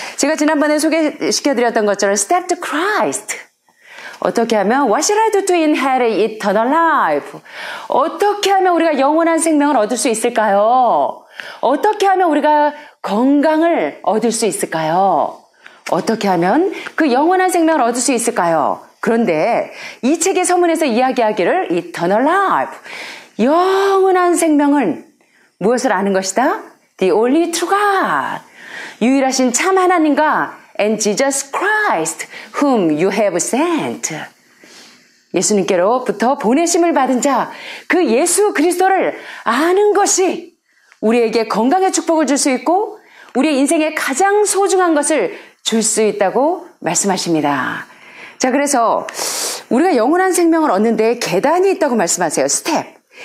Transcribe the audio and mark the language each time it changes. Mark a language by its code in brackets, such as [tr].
[ko] 제가 지난번에 소개시켜드렸던 것처럼 Step to Christ. 어떻게 하면 [en] What should I do to inherit eternal life? [ko] 어떻게 하면 우리가 영원한 생명을 얻을 수 있을까요? 어떻게 하면 우리가 건강을 얻을 수 있을까요? 어떻게 하면 그 영원한 생명을 얻을 수 있을까요? 그런데 이 책의 서문에서 이야기하기를 Eternal Life, 영원한 생명은 무엇을 아는 것이다? [en] The only true God, [ko] 유일하신 참 하나님과 [en] and Jesus Christ, whom you have sent. [ko] 예수님께로부터 보내심을 받은 자, 그 예수 그리스도를 아는 것이 우리에게 건강의 축복을 줄 수 있고 우리의 인생에 가장 소중한 것을 줄 수 있다고 말씀하십니다. 자, 그래서 우리가 영원한 생명을 얻는데 계단이 있다고 말씀하세요. 스텝.